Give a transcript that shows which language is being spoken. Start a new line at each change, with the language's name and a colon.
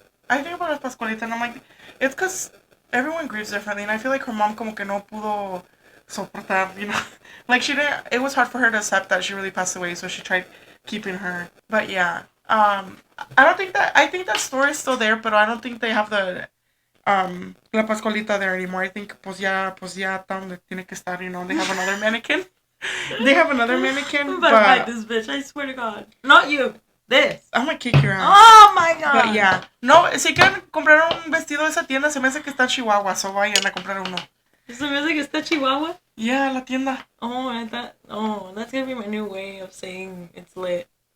English: I think about Las Pascualita and I'm like, it's because everyone grieves differently, and I feel like her mom
Spanish: como que no pudo soportar,
English: you know? Like, it was hard for her to accept that she really passed away, so she tried keeping her. But yeah, I think that store is still there, but I don't think they have the, La Pascualita there anymore. I think,
Spanish: pues ya está donde tiene que estar,
English: you know? They have another mannequin. I'm about to fight this bitch, I swear to God. Not you. This. I'm gonna kick your ass. Oh my God. But yeah.
Spanish: No, si quieren comprar un vestido de esa tienda, se me hace que está en Chihuahua, so vayan a comprar uno. Se me hace que está Chihuahua. Yeah, la tienda.
English: That's gonna be my new way of saying it's lit.